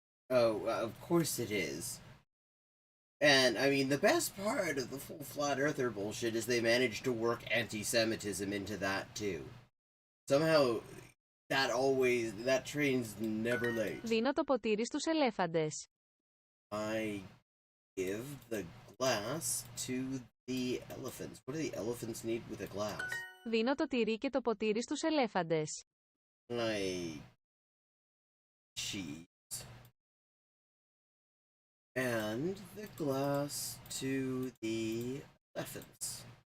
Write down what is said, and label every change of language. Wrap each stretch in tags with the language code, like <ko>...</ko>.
<en>Oh, of course it is. And, I mean, the best part of the full flat earther bullshit is they managed to work anti-Semitism into that, too. Somehow, that train's never late.</en> <el>Δίνω το ποτήρι στους ελέφαντες.</el> <en>I give the glass to the elephants. What do the elephants need with a glass?</en> <el>Δίνω το τυρί και το ποτήρι στους ελέφαντες.</el> <en>I cheese and the glass to the elephants.</en>